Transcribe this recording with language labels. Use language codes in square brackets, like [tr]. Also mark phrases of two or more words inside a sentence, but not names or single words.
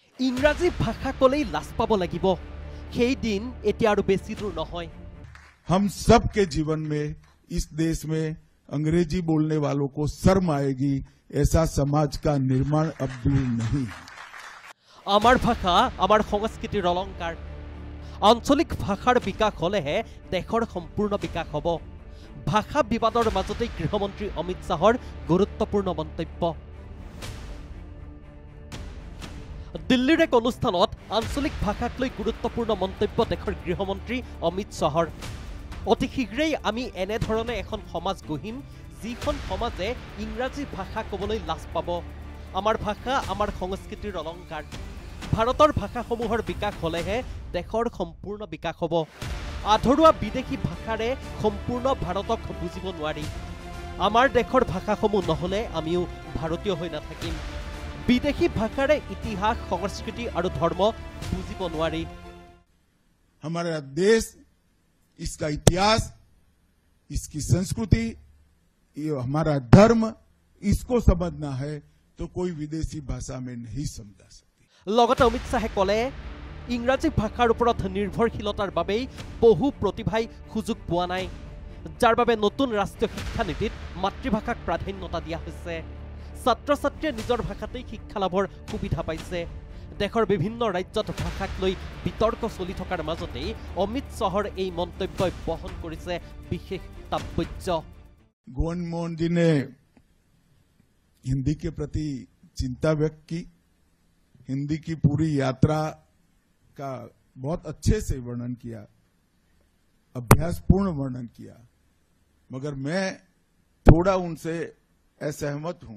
[as] ইংৰাজী ভাষা কলেই লাজ পাব লাগিব সেই দিন এতিয়া আৰু বেছি দূৰ নহয়। [hi] हम सब के जीवन में इस देश में अंग्रेजी बोलने वालों को शर्म आएगी, ऐसा समाज का निर्माण अब दूर नहीं। [as] আমাৰ ভাষা আমাৰ সংস্কৃতিৰ অলংকাৰ। আঞ্চলিক ভাষাৰ বিকাশ হলেহে দেশৰ সম্পূৰ্ণ বিকাশ হব। ভাষা বিবাদৰ মাজতে গৃহমন্ত্ৰী অমিত শাহৰ গুৰুত্বপূৰ্ণ মন্তব্য। দিল্লীৰ এক অনুষ্ঠানত আঞ্চলিক ভাষাক লৈ গুৰুত্বপূৰ্ণ মন্তব্য দেশৰ গৃহমন্ত্ৰী অমিত শাহৰ। অতি শীঘ্ৰেই আমি এনে ধৰণে এখন সমাজ গঢ়িম যিখন সমাজে ইংৰাজী ভাষা ক'বলৈ লাজ পাব। আমাৰ ভাষা আমাৰ সংস্কৃতিৰ অলংকাৰ। ভাৰতৰ ভাষাসমূহৰ বিকাশ হলেহে দেশৰ সম্পূৰ্ণ বিকাশ হ'ব। আধৰুৱা বিদেশী ভাষাৰে সম্পূৰ্ণ ভাৰতক বুজিব নোৱাৰি। আমাৰ দেশৰ ভাষাসমূহ নহলে আমিও ভাৰতীয় হৈ নাথাকিম। বিদেশী ভাষাৰে ইতিহাস সংস্কৃতি আৰু ধৰ্ম বুজিব নোৱাৰি। [hi] हमारा देश, इसका इतिहास, इसकी संस्कृति, ये हमारा धर्म, इसको समझना है तो कोई विदेशी भाषा में नहीं समझा सकती। [as] লগতে অমিত শাহে কলে ইংৰাজী ভাষাৰ ওপৰত নিৰ্ভৰশীলতাৰ বাবেই বহু প্ৰতিভাই সুযোগ পোৱা নাই, যাৰ বাবে নতুন ৰাষ্ট্ৰীয় শিক্ষা নীতিত মাতৃভাষাক প্ৰাধান্যতা দিয়া হৈছে। ছাত্ৰ ছাত্ৰীয়ে নিজৰ ভাষাতেই শিক্ষা লাভৰ সুবিধা পাইছে। দেশৰ বিভিন্ন ৰাজ্যত ভাষাক লৈ বিতৰ্ক চলি থকাৰ মাজতেই অমিত শাহৰ এই মন্তব্যই বহন কৰিছে বিশেষ তাৎপৰ্য। [hi] गोविंद मोहन जी ने हिंदी के प्रति चिंता व्यक्त की, हिंदी की पूरी यात्रा का बहुत अच्छे से वर्णन किया, अभ्यासपूर्ण वर्णन किया, मगर मैं थोड़ा उनसे असहमत हूं।